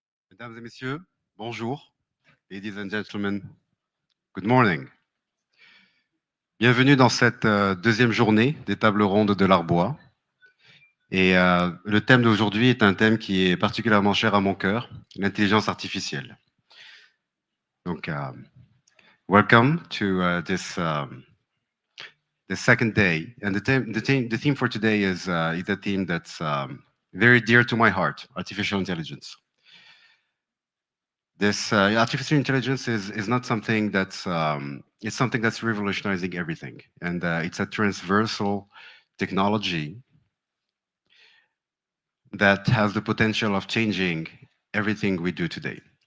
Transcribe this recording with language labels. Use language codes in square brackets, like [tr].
[fr] Mesdames et messieurs, bonjour. [en] Ladies and gentlemen, good morning. [fr] Bienvenue dans cette deuxième journée des tables rondes de l'Arbois. Et le thème d'aujourd'hui est un thème qui est particulièrement cher à mon cœur, l'intelligence artificielle. Donc, [en] welcome to the second day. And the theme for today is a theme that's very dear to my heart, artificial intelligence. This artificial intelligence is not something that's it's something that's revolutionizing everything, and it's a transversal technology that has the potential of changing everything we do today.